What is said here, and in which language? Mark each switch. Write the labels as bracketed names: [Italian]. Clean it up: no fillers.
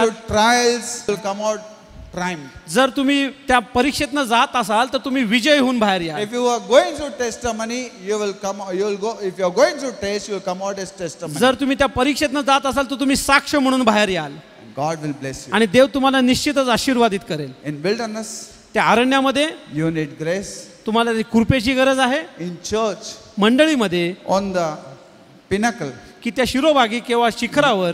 [English] through trials, will come out triumph. [Marathi] जर तुम्ही त्या परीक्षेतनं जात असाल तर तुम्ही विजय होऊन बाहेर या. [English] If you are going through testimony, you will go. If you are going through test, you will come out as testimony. [Marathi] जर तुम्ही त्या परीक्षेतनं जात असाल तर तुम्ही साक्ष म्हणून बाहेर याल [English] And God will bless you. [Marathi] आणि देव तुम्हाला निश्चितच आशीर्वादित करेल. [English] In wilderness, [Marathi] त्या अरण्यामध्ये [English] you need grace. [Marathi] तुम्हाला ती कृपेची गरज आहे. [English] In church, [Marathi] मंडळीमध्ये [English] on the pinnacle, [Marathi] की त्या शिरोभागी किंवा शिखरावर